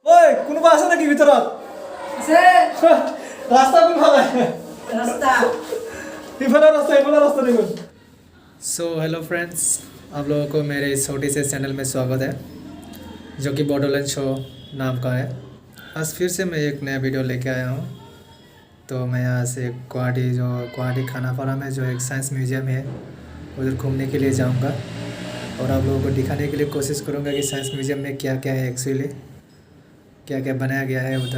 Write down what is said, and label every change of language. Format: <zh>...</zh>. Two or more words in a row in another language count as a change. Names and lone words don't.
<as>ওই কোনোবা আছে নেকি ভিতৰত আছে ৰাস্তা কোনফালে</as> <hi>रास्ता</hi> <as>ইফালে ৰাস্তা দেখোন।</as> <en>so hello friends,</en> <hi>आप लोगों को मेरे इस छोटे से चैनल में स्वागत है जो कि बॉडोलैंड शो नाम का है। आज फिर से मैं एक नया वीडियो लेके आया हूँ। तो मैं यहाँ से गुवाहाटी खानापारा में जो एक</hi> <en>science museum</en> <hi>है उधर घूमने के लिए जाऊँगा और आप लोगों को दिखाने के लिए कोशिश करूँगा कि</hi> <en>science museum</en> <hi>में क्या क्या है, एक्चुअली क्या क्या बनाया गया है उधर।</hi>